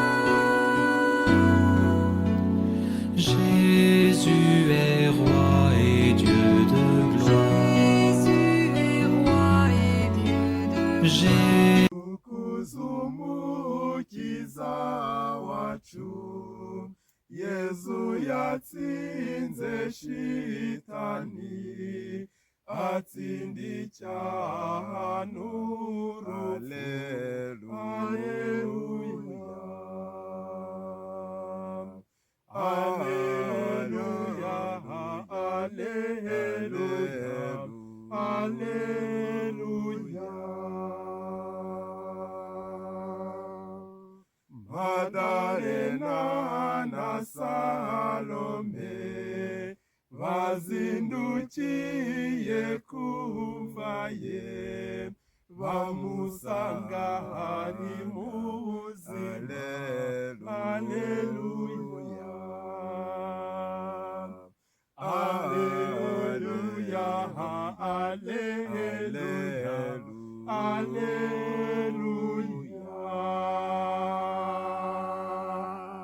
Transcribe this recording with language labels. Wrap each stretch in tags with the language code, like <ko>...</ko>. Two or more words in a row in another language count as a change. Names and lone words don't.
<fr>Jésus est roi et Dieu de gloire. Jésus est roi et Dieu de Jésus</fr> <rw>Ukuzumukiza wacu Yesu yatsinze shitani atsinda icyaha n'urupfu. Alleluia, alleluia, alleluia. Madalena na Salome bazindukiye kumva ye, bamusanga hari mu buzima. Alleluia, alleluia, alleluia, alleluia.</rw>